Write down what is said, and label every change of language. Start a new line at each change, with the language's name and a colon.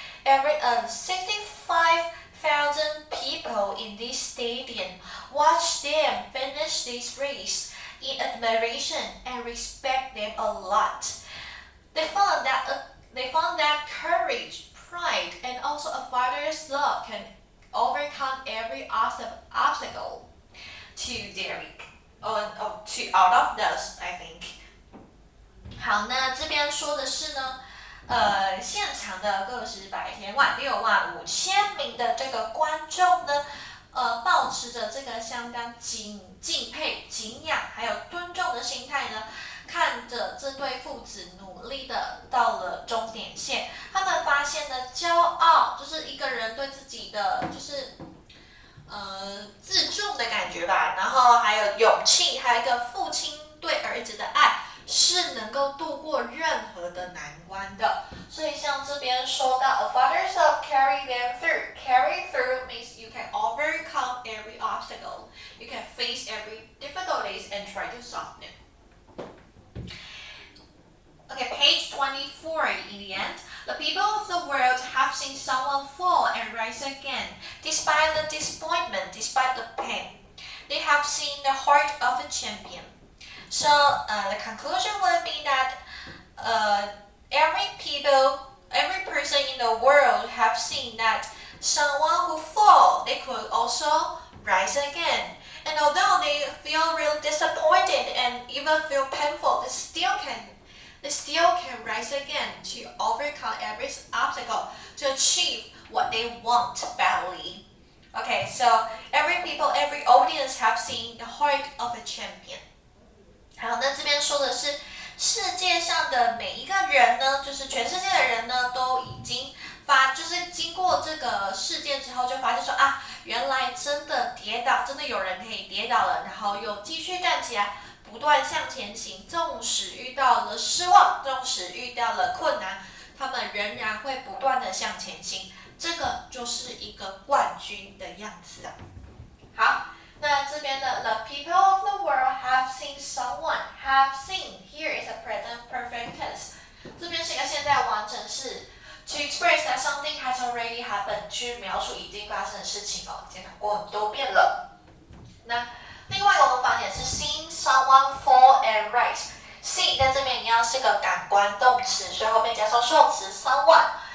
English: 65,000 people in this stadium watched them finish this race in admiration and respect them a lot. They found that courage, pride, and also a father's love can overcome every obstacle to Derek. Out of this, I think.
Chinese: 好，那这边说的是呢，现场的个十百千万65000名的这个观众呢，抱持着这个相当敬佩、敬仰还有尊重的心态呢，看着这对父子努力的到了终点线，他们发现呢，骄傲就是一个人对自己的就是自重的感觉吧，然后还有勇气，还有一个父亲对儿子的爱，是能够度过任何的难关的。所以像这边说到 ，
English: a father's love carry them through， carry through means you can overcome every obstacle. You can face every difficulties and try to solve them. Okay, page 24 in the end. The people of the world have seen someone fall and rise again, despite the disappointment, despite the pain. They have seen the heart of a champion. So the conclusion would be that every person in the world have seen that someone who fall, they could also rise again. And although they feel real disappointed and even feel painful, they still can rise again to overcome every obstacle to achieve what they want badly. Okay, so every audience have seen the heart of a champion.
Chinese: 好，那这边说的是世界上的每一个人呢，就是全世界的人呢，都已经就是经过这个事件之后，就发现说啊，原来真的有人可以跌倒了，然后又继续站起来，不断向前行，纵使遇到了失望，纵使遇到了困难，他们仍然会不断的向前行。这个就是一个冠军的样子啊。好，那这边的
English: The people of the world have seen someone have seen here is a present perfect tense。
Chinese: 这边是一个现在完整式 ，
English: to express that something has already happened，
Chinese: 去描述已经发生的事情哦，已经讲过很多遍了。那另外一个文法点是
English: seen someone fall and rise。
Chinese: see 在这边一样是个感官动词，所以后面加上受词 someone。